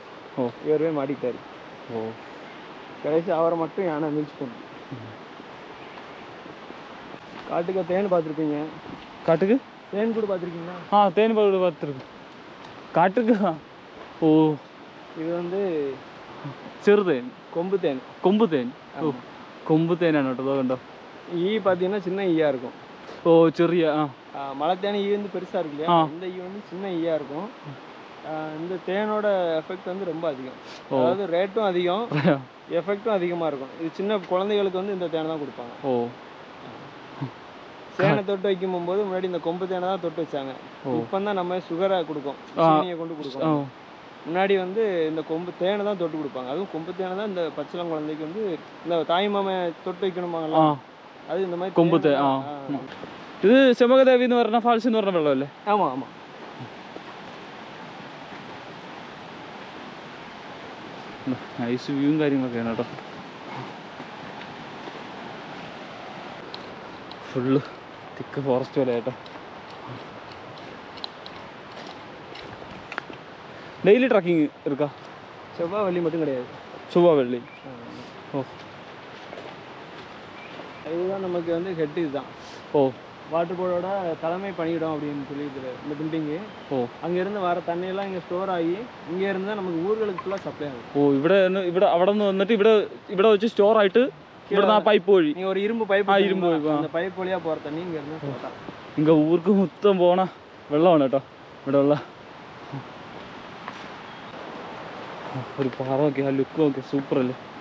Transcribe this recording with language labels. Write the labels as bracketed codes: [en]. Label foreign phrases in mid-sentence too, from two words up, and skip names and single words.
[ta] இவர் போய் மாட்டிக்கிட்டாரு. கடைசி அவரை மட்டும் யானை மிதிச்சு போட்டு. காட்டுக்கு தேன் பார்த்துருப்பீங்க. காட்டுக்கு தேன் கூட பார்த்துருக்கீங்களா? தேன் கூட பார்த்துருக்கு. காட்டுக்கு ஓ இது வந்து [ml] ചെറുതേൻ കൊമ്പ് തേൻ. കൊമ്പ് തേൻ. ഓ കൊമ്പ് തേനാണ് കേട്ടോ. കണ്ടോ [ta] ஈ பார்த்தீங்கன்னா சின்ன ஈயா இருக்கும். [ml] ஓ ചെറിയ [ta] மலைத்தேன் ஈ வந்து பெருசாக இருக்கு இல்லையா, இந்த ஈ வந்து சின்ன ஈயா இருக்கும். இந்த தேனோட எஃபெக்ட் வந்து ரொம்ப அதிகம். அதாவது ரேட்டும் அதிகம், எஃபெக்டும் அதிகமாக இருக்கும். இது சின்ன குழந்தைகளுக்கு வந்து இந்த தேனை தான் கொடுப்பாங்க. ஓ தேனை தொட்டு வைக்கும் போது முன்னாடி இந்த கொம்பு தேனை தான் தொட்டு வச்சாங்க. இப்போ தான் நம்ம சுகரை கொடுக்கும், சீனியை கொண்டு கொடுக்கும். முன்னாடி வந்து இந்த கொம்பு தேனை தான் தொட்டு கொடுப்பாங்க. அதுவும் கொம்பு தேனை தான் இந்த பச்சிளம் குழந்தைக்கு வந்து இந்த தாய் மாம தொட்டு வைக்கணுமாங்களா, அது இந்த மாதிரி கொம்பு தே. [ml] ഇത് ചെമ്പകദേവി എന്ന് പറഞ്ഞ ഫാൾസ് എന്ന് പറഞ്ഞ വെള്ളമല്ലേ? [ta] ஆமாம் ஆமாம். [en] nice viewum [ml] കാര്യങ്ങളൊക്കെയാണ് കേട്ടോ. [en] full thick forest [ml] പോലെ കേട്ടോ. [en] daily trekking [ta] இருக்கா? செவ்வாய் வெள்ளி மட்டும் கிடையாது. செவ்வாய் வெள்ளி. ஓ இதுதான் நமக்கு வந்து ஹெட். இதுதான் [en] water boardoda [ta] தலைமை பணியிடம் அப்படின்னு சொல்லி இதில் இந்த பில்டிங்கு. அங்கேருந்து வர தண்ணியெல்லாம் இங்கே ஸ்டோர் ஆகி இங்கே இருந்து தான் நமக்கு ஊர்களுக்கு ஃபுல்லாக சப்ளை ஆகும். [ml] ഇവിടെ അവിടെ നിന്ന് വന്നിട്ട് ഇവിടെ വെച്ച് സ്റ്റോർ ആയിട്ട് ഇവിടെ ആ പൈപ്പ് വഴി [ta] நீங்கள் ஒரு இரும்பு பைப் அந்த பைப் வழியாக போகிற தண்ணி இங்கே இருந்து இங்கே ஊருக்கு மொத்தம் போன [ml] വെള്ളമാണ് കേട്ടോ ഇവിടെ ഉള്ള. ഒരു പാറ നോക്കി, ആ ലുക്ക് നോക്കി, സൂപ്പർ അല്ലേ?